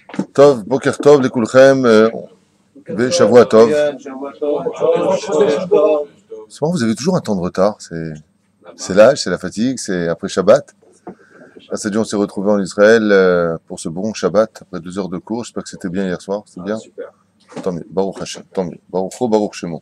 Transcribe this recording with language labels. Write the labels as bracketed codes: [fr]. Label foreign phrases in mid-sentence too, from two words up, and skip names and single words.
[he] טוב, בוקר טוב לכולכם, ושבוע טוב. [fr] C'est marrant, vous avez toujours un temps de retard, c'est l'âge, c'est la fatigue, c'est après Shabbat. Là, c'est on s'est retrouvé en Israël pour ce bon Shabbat, après 2 heures de cours. J'espère que c'était bien hier soir, c'est bien. Tant mieux, [he] ברוך השם, [fr] tant mieux, [he] ברוך הוא, ברוך שמו.